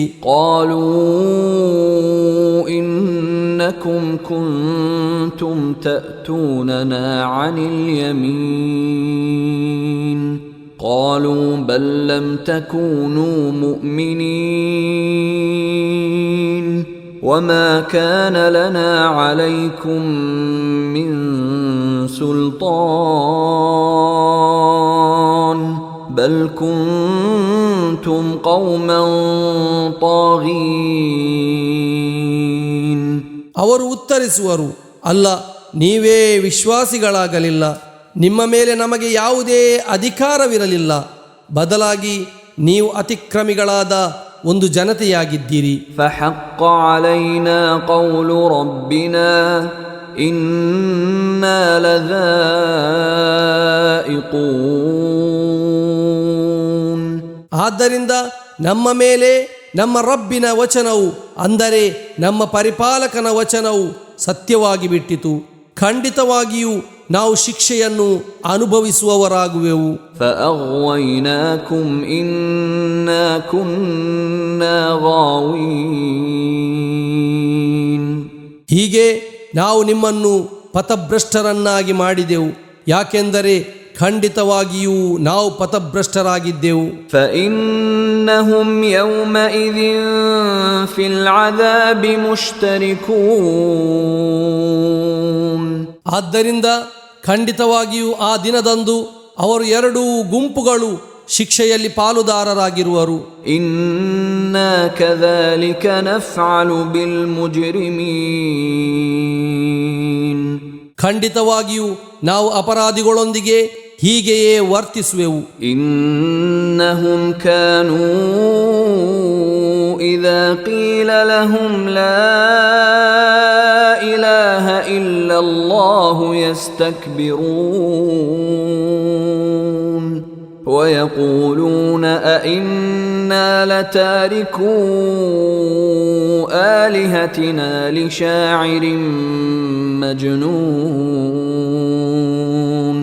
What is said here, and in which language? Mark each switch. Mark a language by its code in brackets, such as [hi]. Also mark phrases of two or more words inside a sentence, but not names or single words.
[ar] قالوا إنكم كنتم تأتوننا عن يمين قالوا بل لم تكونوا مؤمنين وما كان لنا عليكم من سلطان بل كنتم قوما طاغين. [kn] ಅವರು ಉತ್ತರಿಸುವರು, ಅಲ್ಲ, ನೀವೇ ವಿಶ್ವಾಸಿಗಳಾಗಲಿಲ್ಲ, ನಿಮ್ಮ ಮೇಲೆ ನಮಗೆ ಯಾವುದೇ ಅಧಿಕಾರವಿರಲಿಲ್ಲ, ಬದಲಾಗಿ ನೀವು ಅತಿಕ್ರಮಿಗಳಾದ ಒಂದು ಜನತೆಯಾಗಿದ್ದೀರಿ. [ar] فحق علينا قول ربنا إنا لذائقون. [kn] ಆದ್ದರಿಂದ ನಮ್ಮ ಮೇಲೆ ನಮ್ಮ ರಬ್ಬಿನ ವಚನವು, ಅಂದರೆ ನಮ್ಮ ಪರಿಪಾಲಕನ ವಚನವು ಸತ್ಯವಾಗಿ ಬಿಟ್ಟಿತು. ಖಂಡಿತವಾಗಿಯೂ ನಾವು ಶಿಕ್ಷೆಯನ್ನು ಅನುಭವಿಸುವವರಾಗುವೆವು. [ar] فأغويناكم إنا كنا غاوين. [kn] ಹೀಗೆ ನಾವು ನಿಮ್ಮನ್ನು ಪಥಭ್ರಷ್ಟರನ್ನಾಗಿ ಮಾಡಿದೆವು, ಯಾಕೆಂದರೆ ಖಂಡಿತವಾಗಿಯೂ ನಾವು ಪಥಭ್ರಷ್ಟರಾಗಿದ್ದೆವು. [ar] فإنهم يومئذ في العذاب مشتركون. [kn] ಆದ್ದರಿಂದ ಖಂಡಿತವಾಗಿಯೂ ಆ ದಿನದಂದು ಅವರು ಎರಡೂ ಗುಂಪುಗಳು ಶಿಕ್ಷೆಯಲ್ಲಿ ಪಾಲುದಾರರಾಗಿರುವರು. [ar] ಇನ್ನಾ ಕذلك نفعل بالمجرمين. [kn] ಖಂಡಿತವಾಗಿಯೂ ನಾವು ಅಪರಾಧಿಗಳೊಂದಿಗೆ ಹೀಗೆಯೇ ವರ್ತಿಸುವೆವು. [ar] إنهم كانوا إذا قيل لهم لا إله إلا الله يستكبرون ويقولون أئنا لتاركو آلهتنا لشاعر مجنون.